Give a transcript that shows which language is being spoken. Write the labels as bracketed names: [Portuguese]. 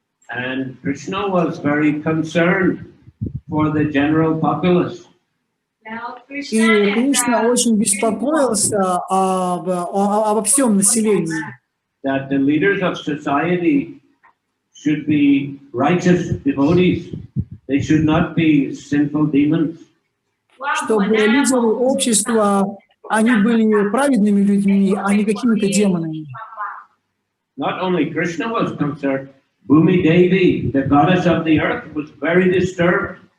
[English] And Krishna was very concerned for the general populace. [Russian] И Кришна очень беспокоился обо всем населении. [English] That the leaders of society should be righteous devotees. They should not be sinful demons. [Russian] Чтобы лидеры общества, они были праведными людьми, а не какими-то демонами. [English] Not only Krishna was concerned, Bhumi Devi, the goddess of the earth, was very disturbed.